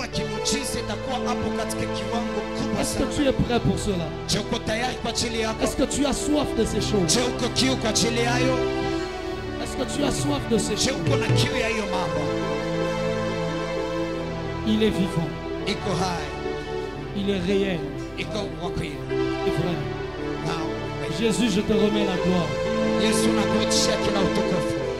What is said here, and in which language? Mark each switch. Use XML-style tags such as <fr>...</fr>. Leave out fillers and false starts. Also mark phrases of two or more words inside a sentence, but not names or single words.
<fr>Est-ce que tu es prêt pour cela? Est-ce que tu as soif de ces choses? Est-ce que tu as soif de ces choses? Il est vivant. Il est réel.</fr> <sw>iko wakwira.</sw> <fr>Frère, Na Jésus, je te remets la gloire.</fr> <sw>Yesu nakuachia kila utukufu.</sw>